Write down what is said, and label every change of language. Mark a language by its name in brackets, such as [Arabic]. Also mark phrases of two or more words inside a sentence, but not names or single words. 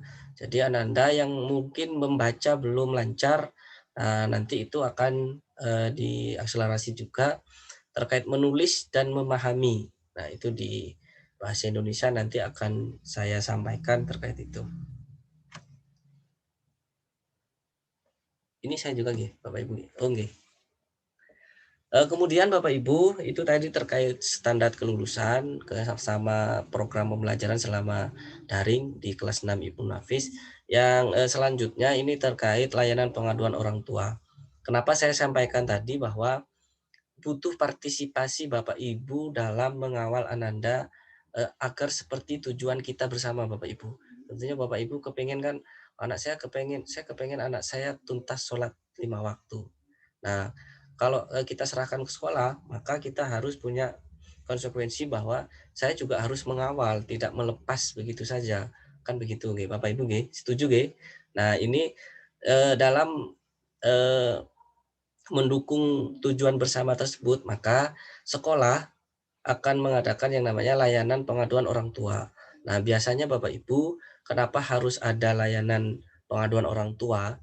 [Indonesian] Jadi Ananda yang mungkin membaca belum lancar, nanti itu akan diakselerasi juga terkait menulis dan memahami. Nah, itu di bahasa Indonesia nanti akan saya sampaikan terkait itu. Ini saya juga nggih, Bapak Ibu. Oh nggih. Kemudian Bapak Ibu, itu tadi terkait standar kelulusan sama program pembelajaran selama daring di kelas 6 Ibnu Nafis. Yang selanjutnya ini terkait layanan pengaduan orang tua. Kenapa saya sampaikan tadi bahwa butuh partisipasi Bapak Ibu dalam mengawal Ananda agar seperti tujuan kita bersama Bapak Ibu. Tentunya Bapak Ibu kepengen kan, saya kepengen anak saya tuntas sholat 5 waktu. Nah, kalau kita serahkan ke sekolah, maka kita harus punya konsekuensi bahwa saya juga harus mengawal, tidak melepas begitu saja. Kan begitu, nggih, Bapak Ibu, nggih? Setuju, nggih? Nah, ini dalam mendukung tujuan bersama tersebut, maka sekolah akan mengadakan yang namanya layanan pengaduan orang tua. Nah, biasanya Bapak Ibu, kenapa harus ada layanan pengaduan orang tua?